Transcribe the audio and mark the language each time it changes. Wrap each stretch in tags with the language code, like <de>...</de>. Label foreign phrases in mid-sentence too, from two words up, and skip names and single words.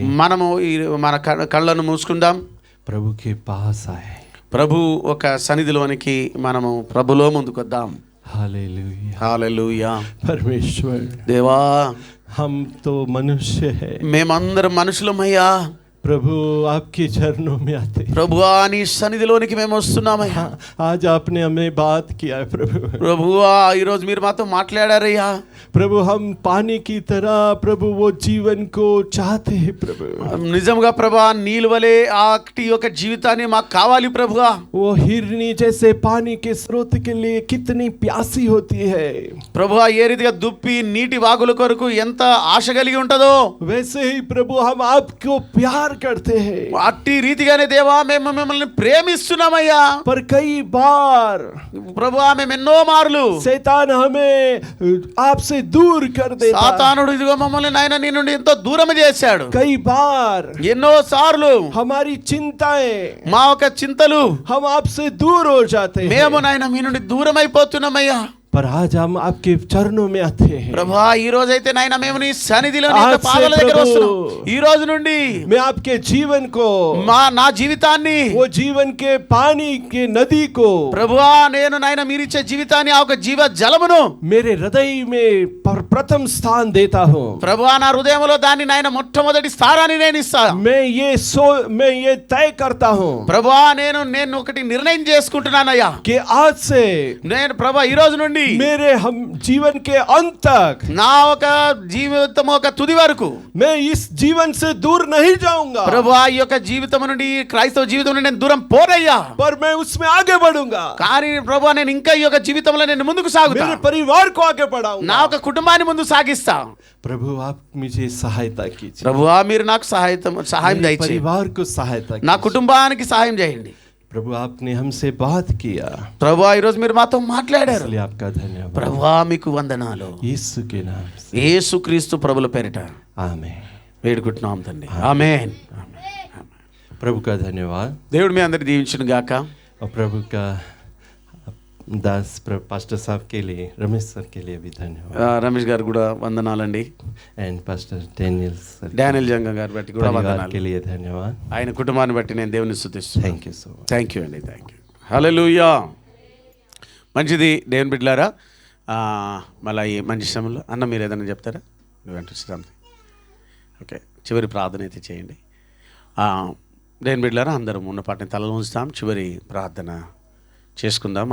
<te>మనము మన కళ్ళను మూసుకుందాం.</te> <hi>प्रभु के पास आए।</hi> <te>ప్రభు ఒక సన్నిధిలోనికి మనము ప్రభులో ముందుకొద్దాం.</te> <hi>हालेलुया,</hi> <te>హల్లెలూయా.</te> <hi>परमेश्वर,</hi> <te>దేవా</te> <hi>हम तो मनुष्य है,</hi> <te>మేమందరం మనుషులమయ్యా.</te> <hi>प्रभु आपके चरणों में आते हैं।</hi> <te>ప్రభువా నీ సన్నిధిలోనికి మేము వస్తున్నామయ్యా.</te> <hi>हाँ, आज आपने हमें बात किया है प्रभु।</hi> <te>ప్రభువా ఈరోజు మీరు మాతో మాట్లాడారయ్యా.</te> <hi>प्रभु हम पानी की तरह प्रभु वो जीवन को चाहते हैं प्रभु।</hi> <te>నిజంగా ప్రభా నీళ్ళు వలె ఆటి యొక్క జీవితాన్ని మాకు కావాలి ప్రభువా.</te> <hi>वो हिरनी जैसे पानी के स्रोत के लिए कितनी प्यासी होती है,</hi> <te>ప్రభువా ఏ రీతిగా దుప్పి నీటి వాగుల కొరకు ఎంత ఆశ కలిగి ఉంటుందో</te> <hi>वैसे ही प्रभु हम आपको प्यार करते हैं।</hi> <te>అట్టి రీతిగానే దేవా మేము మిమ్మల్ని ప్రేమిస్తున్నామయ్యా.</te> <hi>पर कई बार</hi> <te>ప్రభువా మేము ఎన్నో మార్లు</te> <hi>शैतान हमें आपसे दूर कर देता है।</hi> <te>సాతానుడు ఇదిగో మమ్మల్ని నాయన నీ నుండి ఎంతో దూరం చేశాడు.</te> <hi>कई बार</hi> <te>ఎన్నో సార్లు</te> <hi>हमारी चिंताएं,</hi> <te>మా ఒక చింతలు</te> <hi>हम आपसे दूर हो जाते हैं।</hi> <te>మేము నాయన మీ నుండి దూరం అయిపోతున్నామయ్యా.</te> <hi>पर आज हम आपके चरणों में आते हैं।</hi> <te>ప్రభువా ఈ రోజు అయితే నాయన మేము నీ సన్నిధిలో నీ</te> <hi>आज</hi> <te>యొక్క</te> <hi>से</hi> <te>పాదాల దగ్గర</te> <hi>प्रभु,</hi> <te>వస్తున్నాం. ఈ రోజు నుండి</te> <hi>मैं आपके जीवन को,</hi> <te>నా జీవితాన్ని</te> <hi>वो जीवन के पानी के नदी को,</hi> <te>ప్రభువా నేను నాయన మీరిచ్చే జీవితాన్ని ఆ ఒక జీవ జలమును</te> <hi>मेरे हृदय में प्रथम स्थान देता हूँ।</hi> <te>ప్రభువా నా హృదయంలో దాన్ని నాయన మొట్టమొదటి స్థానాన్ని నేను ఇస్తా.</te> <hi>मैं ये तय करता हूँ</hi> <te>ప్రభువా నేను ఒకటి నిర్ణయం చేసుకుంటున్నానయ్యా.</te> <hi>कि आज से</hi> <te>నేను ప్రభువా ఈ రోజు నుండి</te> <hi>मेरे हम जीवन के अंत तक</hi> <te>నా ఒక జీవితం ఒక తుది వరకు</te> <hi>मैं इस जीवन से दूर नहीं जाऊंगा,</hi> <te>ప్రభువా ఈ యొక్క జీవితం నుండి క్రైస్తవ జీవితం నుండి నేను దూరం పోరయ్యా.</te> <hi>पर मैं उसमें आगे बढ़ूंगा।</hi> <te>కానీ ప్రభువా నేను ఇంకా ఈ యొక్క జీవితంలో నేను ముందుకు సాగుతా.</te> <hi>मेरे परिवार को आगे बढ़ाऊंगा।</hi> <te>నా ఒక కుటుంబాన్ని ముందు సాగిస్తా.</te> <hi>प्रभु आप मुझे सहायता कीजिए,</hi> <te>ప్రభువా మీరు నాకు సహాయం</te> <hi>मेरे</hi> <te>దయచేయండి.</te> <hi>परिवार को सहायता</hi> <te>నా</te> <hi>कीजिए।</hi> <te>కుటుంబానికి సహాయం చేయండి.</te> <hi>प्रभु आपने हमसे बात किया,</hi> <te>ప్రభువా ఈరోజు మీరు మాతో మాట్లాడారు.</te> <hi>इसलिए आपका धन्यवाद</hi> <te>ప్రభువా మీకు వందనాలు.</te> <hi>यीशु के नाम से,</hi> <te>యేసుక్రీస్తు ప్రభుల పేరిట</te> <hi>आमीन।</hi> <te>వేడుకుంటున్నాం తండ్రి. ఆమేన్.</te> <hi>प्रभु का धन्यवाद</hi> <te>దేవుడు మీ అందరిని దీవించును గాక.</te> <hi>और प्रभु का दास पास्टर साहब के लिए, रमेश सर के लिए भी धन्यवाद,</hi> <te>రమేష్ గారు కూడా వందనాలండి.</te> <en>and pastor Daniel sir</en> <te>డానియల్ జంగ గారు బట్టి కూడా</te> <hi>परिवार</hi> <te>వందనాలు.</te> <hi>के लिए धन्यवाद।</hi> <te>ఆయన కుటుంబాన్ని బట్టి నేను దేవుని స్తుతిస్తున్నాను.</te> <en>thank you so much. thank you</en> <te>అండి,</te> <en>thank you.</en> <te>హల్లెలూయా. మంచిది దేవుని బిడ్డలారా. మళ్ళీ ఈ మంచి సమయంలో అన్న మీరు ఏదైనా చెప్తారా? ఓకే, చివరి ప్రార్థన అయితే చేయండి. దేవుని బిడ్డలారా, అందరం ఉన్న పాటని తలలో ఉంచుతాం. చివరి ప్రార్థన చేసుకుందాం.</te>